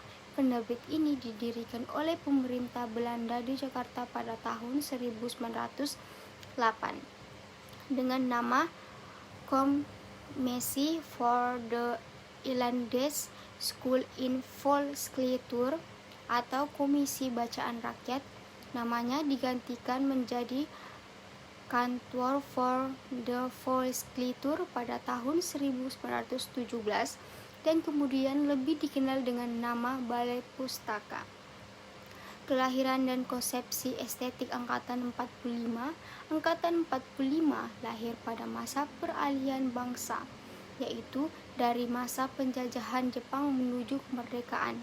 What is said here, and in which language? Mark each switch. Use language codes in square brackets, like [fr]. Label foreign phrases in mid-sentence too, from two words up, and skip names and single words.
[id] Penerbit ini didirikan oleh pemerintah Belanda di Jakarta pada tahun 1908 dengan nama Commissie voor de Inlandse School in Volksklituur atau Komisi Bacaan Rakyat. Namanya digantikan menjadi Kantor voor de Volksklituur pada tahun 1917 dan kemudian lebih dikenal dengan nama Balai Pustaka. Kelahiran dan konsepsi estetik Angkatan 45. Angkatan 45 lahir pada masa peralihan bangsa, yaitu dari masa penjajahan Jepang menuju kemerdekaan.